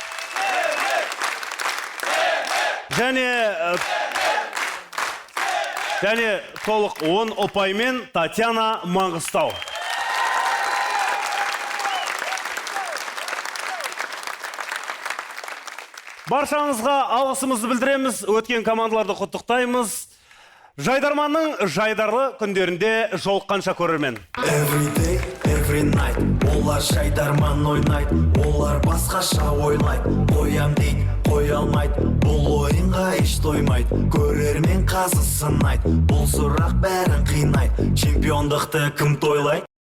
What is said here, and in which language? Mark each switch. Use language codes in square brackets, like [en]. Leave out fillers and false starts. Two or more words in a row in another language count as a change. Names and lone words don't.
[kk] Және толық 10 ұпаймен Татьяна Маңғыстау. Баршаңызға алғысымызды білдіреміз, өткен командаларды құттықтаймыз. Жайдарманның жайдарлы күндерінде жолыққанша көрермен. [en] Every day, every night, [kk] олар жайдарман ойнайды, олар басқаша ойлайды, қоям дейді, қоя алмайды, бұл ойынға еш тоймайды, көрермен қазы сынайды, бұл сұрақ бәрін қинайды, чемпиондықты кім тойлайды?